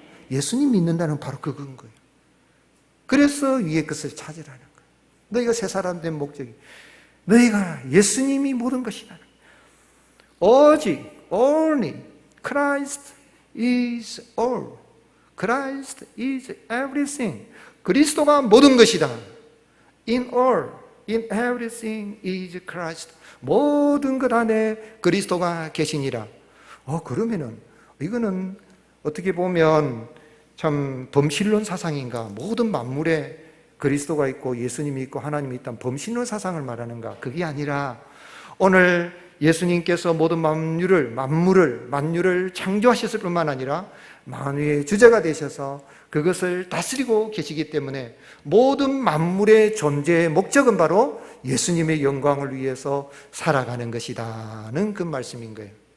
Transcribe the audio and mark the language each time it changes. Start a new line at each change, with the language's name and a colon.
Korean: 예수님 믿는다는 바로 그건 거예요. 그래서 위의 것을 찾으라는 거예요. 너희가 새 사람 된 목적이 너희가 예수님이 모든 것이라는 거예요. 오직
English: only Christ is all. Christ is everything.
Korean: 그리스도가 모든 것이다.
English: In all, in everything is Christ.
Korean: 모든 것 안에 그리스도가 계시니라. 그러면은 이거는 어떻게 보면 참 범신론 사상인가? 모든 만물에 그리스도가 있고 예수님이 있고 하나님이 있다는 범신론 사상을 말하는가? 그게 아니라 오늘 예수님께서 모든 만유를 창조하셨을 뿐만 아니라 만유의 주제가 되셔서 그것을 다스리고 계시기 때문에 모든 만물의 존재의 목적은 바로 예수님의 영광을 위해서 살아가는 것이다는 그 말씀인 거예요.